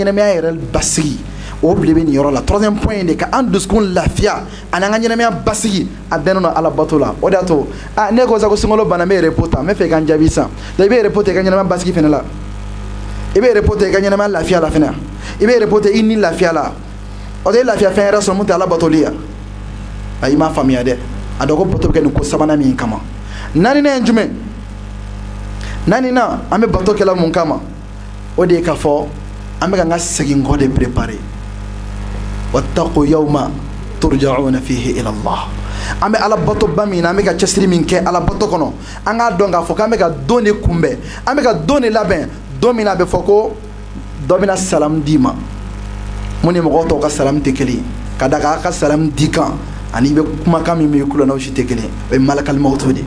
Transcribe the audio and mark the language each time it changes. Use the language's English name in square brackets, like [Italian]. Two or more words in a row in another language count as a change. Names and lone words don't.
[Bambara] ɲɛnamaya yɛrɛ basigi o bile bɛ nin yɔrɔ la [French] troisième point [Bambara] de ka an dusukun lafiya ani an ka ɲɛnamaya basigi a bɛnnen don ala bato la o de y'a to ne ko sa ko sunkalo banna n bɛ repos ta n bɛ fɛ i ka n jaabi san i bɛ repos ta i ka ɲɛnamaya basigi fana la i bɛ repos ta i ka ɲɛnamaya lafiya la fana i bɛ repos ta i ni lafiya la o tɛ lafiya fɛn yɛrɛ sɔrɔ mun tɛ ala batoli ya ayi i m'a faamuya dɛ a dɔgɔ bato kɛ nin ko sabanan min kama. Naaninan ye jumɛn? Naaninan an bɛ bato kɛla mun kama? O de ye k'a fɔ an bɛ ka n ka segin kɔ de préparer. [Arabic] واتقوا يوما ترجعون فيه إلى الله. [Bambara] An bɛ ala bato ba min na an bɛ ka cɛsiri min kɛ ala bato kɔnɔ, an k'a dɔn k'a fɔ k'an bɛ ka don de kunbɛn, an bɛ ka don de labɛn, don min na a bɛ fɔ ko dɔ bɛna salamu d'i ma. Mun ni mɔgɔw tɔw ka salamu tɛ kelen ye, ka da kan a ka salamu di kan ani i bɛ kumakan min bɛ kulo n'aw si tɛ kelen ye, o ye [Arabic] ملك الموت [Bambara] de.